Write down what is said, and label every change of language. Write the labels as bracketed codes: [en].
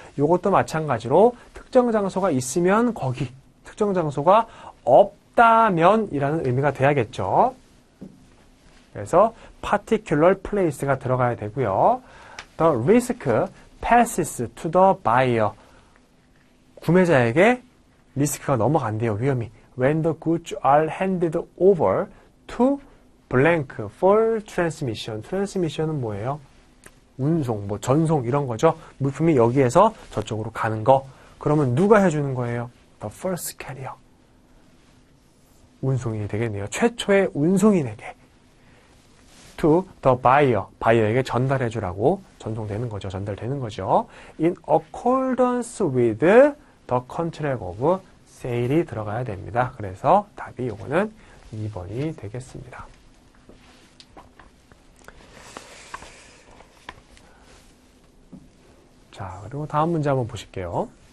[ko] 이것도 마찬가지로 특정 장소가 있으면 거기, 특정 장소가 없다면 이라는 의미가 돼야겠죠. 그래서 [en] particular place [ko] 가 들어가야 되고요. [en] The risk passes to the buyer. [ko] 구매자에게 리스크가 넘어간대요. 위험이. [en] When the goods are handed over to blank for transmission. [ko] transmission은 뭐예요? 운송, 뭐 전송 이런 거죠. 물품이 여기에서 저쪽으로 가는 거. 그러면 누가 해주는 거예요? [en] The first carrier. [ko] 운송인이 되겠네요. 최초의 운송인에게. [en] To the buyer, [ko] 바이어에게 전달해 주라고 전송되는 거죠. 전달되는 거죠. [en] In accordance with the contract of sale이 [ko] 들어가야 됩니다. 그래서 답이 요거는 2번이 되겠습니다. 자, 그리고 다음 문제 한번 보실게요.